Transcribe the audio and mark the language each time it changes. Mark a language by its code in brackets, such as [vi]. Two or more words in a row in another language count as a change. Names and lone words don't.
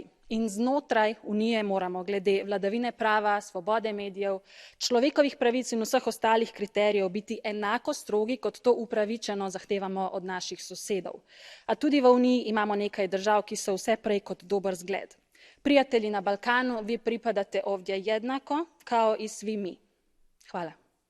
[sl] In znotraj Unije moramo glede vladavine prava, svobode medijev, človekovih pravic in vseh ostalih kriterijev biti enako strogi, kot to upravičeno zahtevamo od naših sosedov. A tudi v Uniji imamo nekaj držav, ki so vse prej kot dober zgled. [hr] Prijatelji na Balkanu, vi pripadate ovdje jednako, kao i svi mi. [sl] Hvala.